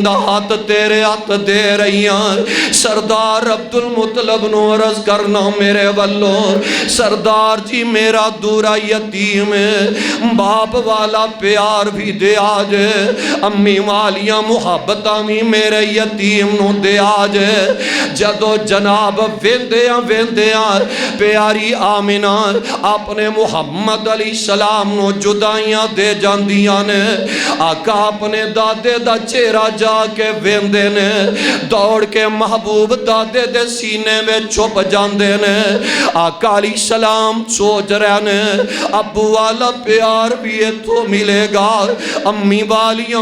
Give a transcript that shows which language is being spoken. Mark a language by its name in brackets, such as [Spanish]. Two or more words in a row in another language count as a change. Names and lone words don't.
[Punjabi] دا ہاتھ تیرے ہاتھ دے رہیاں، سردار عبدالمطلب نو عرض کرنا میرے والو، سردار جی میرا دورا یتیم ہے، باپ والا پیار بھی دے آجے، امی والیاں محبتاں بھی میرے یتیم نو دے آجے، جدو جناب ویندیاں پیاری آمنہ اپنے محمد [Arabic] علیہ السلام [Punjabi] نو جدائیاں دے جاندیاں نے آقا اپنے دادے دا چہرہ جا کے ویندے نے دوڑ کے محبوب دادے دے سینے میں چھپ جاندے نے آقا [Arabic] علیہ السلام [Punjabi] سوچ رہے نے ابو والا پیار بھی تو ملے گا امی والیاں